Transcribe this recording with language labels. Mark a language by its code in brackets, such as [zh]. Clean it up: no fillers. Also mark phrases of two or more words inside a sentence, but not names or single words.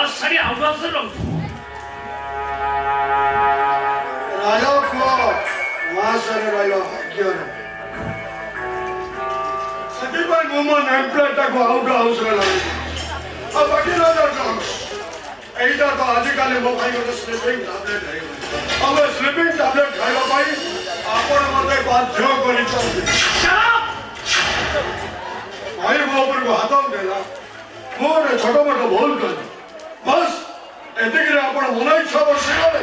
[or] ଛାଡ଼ି ଆଉ ପାଖରେ ରହୁଛୁ ରାଜା ପୁଅ ମହାଶୟରେ ରହିବ ଭାଗ୍ୟ ନାହିଁ ସେଥିପାଇଁ ମୁଁ ମୋ ନେମ୍ ପ୍ଲେଟଟାକୁ ଆଉଟ ହାଉସରେ ଲଗେଇଛି ଆଉ ବାକି ରହିଲା କ'ଣ ଏଇଟା ତ ଆଜିକାଲି ମୋ ପାଇଁ ଗୋଟେ [en] sleeping tablet [or] ହେଇଗଲା ଆମେ [en] sleeping tablet [or] ଖାଇବା ପାଇଁ ଆପଣ ମୋତେ ବାଧ୍ୟ କରିଛନ୍ତି ଭାଇ ମୋ ଉପରକୁ ହାତ ଉଠେଇଲା ମୁଁ ଗୋଟେ ଛୋଟ ମୋଟ ଭୁଲ କଲି ବସ୍ ଏତିକିରେ ଆପଣ ମନ ଇଚ୍ଛା ବସିଗଲେ